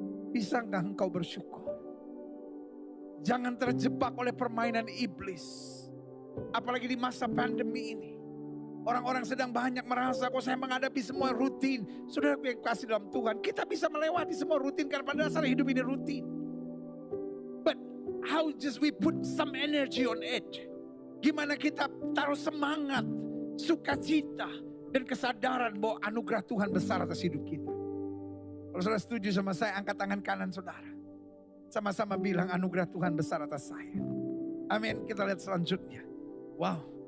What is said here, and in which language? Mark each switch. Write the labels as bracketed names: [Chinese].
[Indonesian] Bisa nggak engkau bersyukur? Jangan terjebak oleh permainan iblis. Apalagi di masa pandemi ini. Orang-orang sedang banyak merasa, kok saya menghadapi semua rutin. Saudara yang kasih dalam Tuhan, kita bisa melewati semua rutin karena pada dasarnya hidup ini rutin. [English] But how just we put some energy on it? [Indonesian] Gimana kita taruh semangat, sukacita, dan kesadaran bahwa anugerah Tuhan besar atas hidup kita. Kalau saudara setuju sama saya, angkat tangan kanan saudara. Sama-sama bilang anugerah Tuhan besar atas saya. Amin. Kita lihat selanjutnya. Wow.